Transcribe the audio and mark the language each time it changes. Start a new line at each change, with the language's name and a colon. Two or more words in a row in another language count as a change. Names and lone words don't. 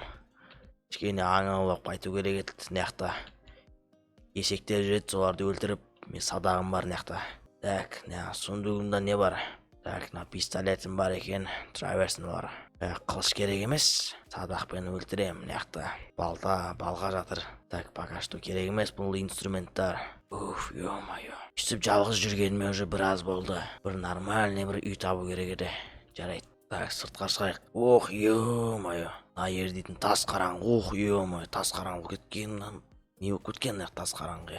Kazakh: Кішкене аң аулап қайту керек еді. Мынақта есектер жүреді, соларды өлтіріп, мен садағым бар мынақта. Так, сундугымда не бар? Так, пистолетім бар екен. Тұра берсін олар. Қылыш керек емес. Садақпен өлтірем. Мынақта балға жатыр. Так,
Russian: пока что
Kazakh: керек емес бұл инструменттар. Ё-моё. Үстіп жалғыз жүргеніме уже біраз болды. Бір нормальный бір үй табу керек еді. Жарайды. Так, сыртқа шығайық. Ё-моё. Айер дейтін тас қараңғы. Ё-моё, тас қараңғы кеткен. Не болып кеткен тас қараңғы?